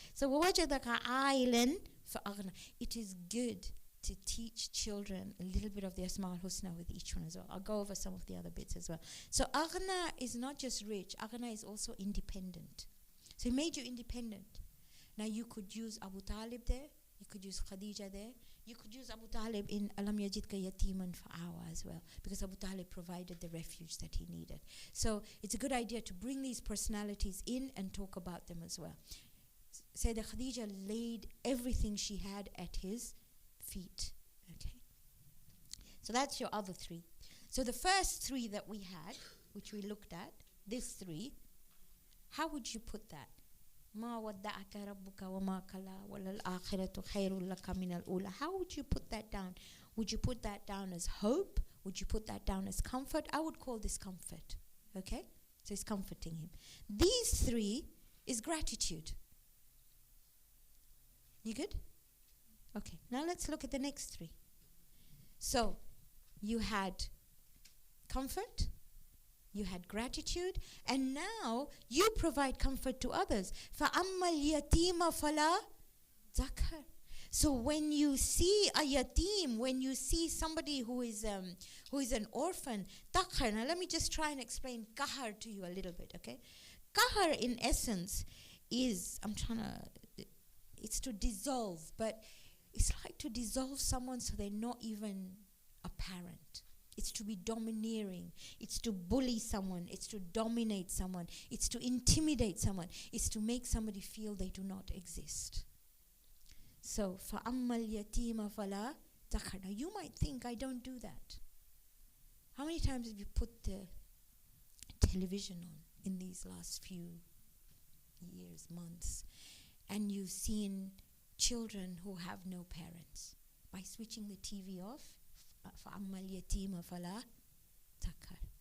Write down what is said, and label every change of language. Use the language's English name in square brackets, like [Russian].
[Arabic] So وَوَجَدَكَ عَائِلًا فَأَغْنَى. [English] It is good to teach children a little bit of the Asma al-Husna with each one as well. I'll go over some of the other bits as well. So Aghna is not just rich. Aghna is also independent. So he made you independent. Now you could use Abu Talib there. You could use Khadija there. You could use Abu Talib in [Arabic] Alam Yajidka Yatiman Fa'awa [English] as well, because Abu Talib provided the refuge that he needed. So it's a good idea to bring these personalities in and talk about them as well. Sayyidah Khadija laid everything she had at his feet. Okay. So that's your other 3. So the first 3 that we had, which we looked at, this 3, how would you put that? [Arabic] ما ودعك ربك وما كلا وللآخرة خير لك من الأولى. [English] How would you put that down? Would you put that down as hope? Would you put that down as comfort? I would call this comfort. Okay? So it's comforting him. These 3 is gratitude. You good? Okay. Now let's look at the next 3. So you had comfort, you had gratitude, and now you provide comfort to others. [Arabic] فَأَمَّا الْيَتِيمَ فَلَا تَقْهَرْ. [English] So when you see a yatim, when you see somebody who is an orphan, taqhar. Now let me just try and explain qahar to you a little bit, okay? Qahar in essence is, it's to dissolve, but it's like to dissolve someone so they're not even apparent. It's to be domineering. It's to bully someone. It's to dominate someone. It's to intimidate someone. It's to make somebody feel they do not exist. [Arabic] So, فَأَمَّا الْيَتِيمَ فَلَا تَقْهَرْ. [English] Now you might think I don't do that. How many times have you put the television on in these last few years, months, and you've seen children who have no parents? By switching the TV off, [Arabic] فَأَمَّا الْيَتِيمَ فَلَا تَقْهَرْ.